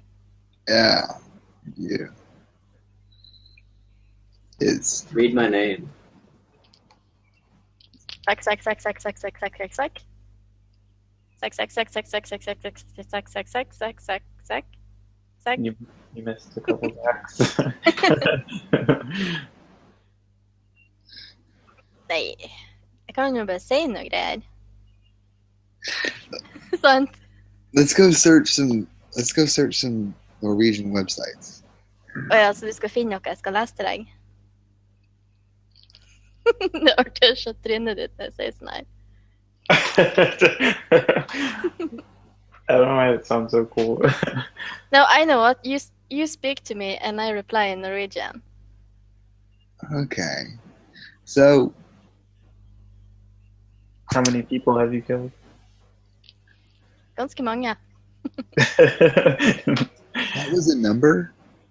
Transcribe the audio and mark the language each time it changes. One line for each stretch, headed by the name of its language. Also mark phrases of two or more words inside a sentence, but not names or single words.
English: Yeah. Yeah. It's Read my name. Sack. Sack. You missed a couple backs.
Swedish: Nej, jag kan ju bara säga några grejer. Sant.
English: let's go search some Norwegian websites.
Norwegian: Og altså, du skal finne noe jeg skal lese til deg. Det er artig å se trynet ditt når jeg sier sånn her.
English: I don't know why it sounds so cool. No, I know what. You speak to me and I reply in Norwegian. Okay. So, How many people have you killed?
Norwegian: Ganske mange.
English: that was a number?